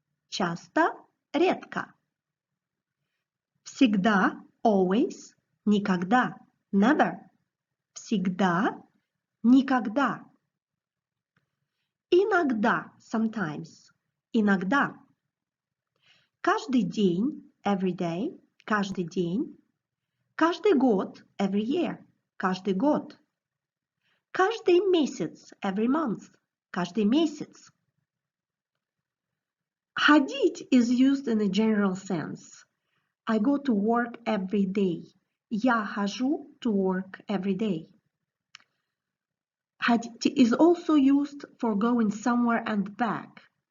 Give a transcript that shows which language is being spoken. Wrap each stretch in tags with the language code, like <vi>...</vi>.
<ru>Часто, редко. Всегда,</ru> <en>always,</en> <ru>никогда,</ru> <en>never.</en> <ru>Всегда, никогда. Иногда,</ru> <en>sometimes.</en> <ru>Иногда. Каждый день,</ru> <en>every day,</en> <ru>каждый день. Каждый год,</ru> <en>every year,</en> <ru>каждый год. Каждый месяц,</ru> <en>every month,</en> <ru>каждый месяц.</ru> <en>Ходить is used in a general sense. I go to work every day.</en> <ru>Я хожу</ru> <en>to work every day. Ходить is also used for going somewhere and back.</en>